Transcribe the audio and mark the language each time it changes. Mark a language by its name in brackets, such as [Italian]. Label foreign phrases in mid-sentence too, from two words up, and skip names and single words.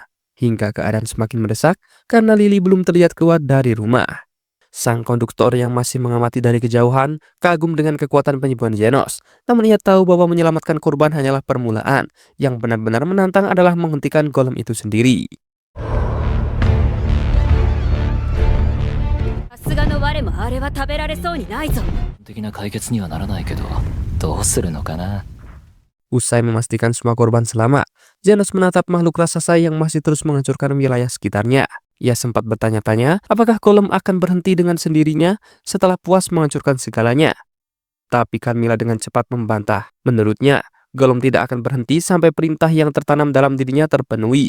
[Indonesian] Hingga keadaan semakin mendesak karena Lily belum terlihat keluar dari rumah. Sang konduktor yang masih mengamati dari kejauhan kagum dengan kekuatan penyembuhan Zenos. Namun ia tahu bahwa menyelamatkan korban hanyalah permulaan. Yang benar-benar menantang adalah menghentikan Gollum itu sendiri. [Japanese] さすがの我もあれは食べられそうにないぞ。的な解決にはならないけど、どうするのかな。 [Indonesian] Usai memastikan semua korban selamat, Zenos menatap makhluk raksasa yang masih terus menghancurkan wilayah sekitarnya. Ia sempat bertanya-tanya apakah Gollum akan berhenti dengan sendirinya setelah puas menghancurkan segalanya. Tapi Carmilla dengan cepat membantah. Menurutnya, Gollum tidak akan berhenti sampai perintah yang tertanam dalam dirinya terpenuhi.